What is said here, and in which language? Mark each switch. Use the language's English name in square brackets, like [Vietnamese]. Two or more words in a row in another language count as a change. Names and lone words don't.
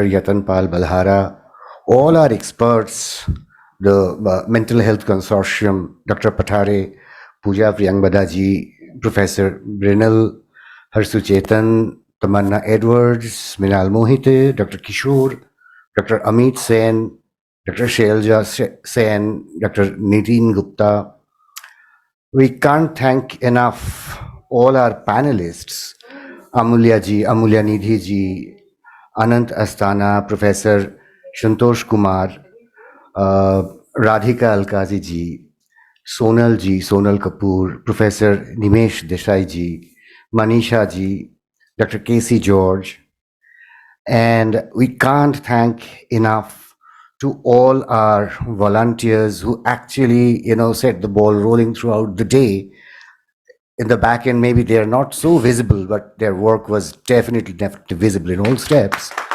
[English] Yatan Pal Balhara, all are experts, the Mental Health Consortium, Dr. Pathare, Pooja Priyangbada ji, Professor Brinal, Harsu Chetan, Tamanna Edwards, Minal Mohite, Dr. Kishore, Dr. Amit Sen, Dr. Shailja Sen, Dr. Nitin Gupta. We can't thank enough all our panelists, Amulya ji, Amulya Nidhi ji, Anant Astana, Professor Shantosh Kumar, Radhika Alkazi ji, Sonal Kapoor, Professor Nimesh Desai ji, Manisha ji, Dr. Casey George, and we can't thank enough to all our volunteers who actually, set the ball rolling throughout the day. In the back end, maybe they are not so visible, but their work was definitely visible in all steps.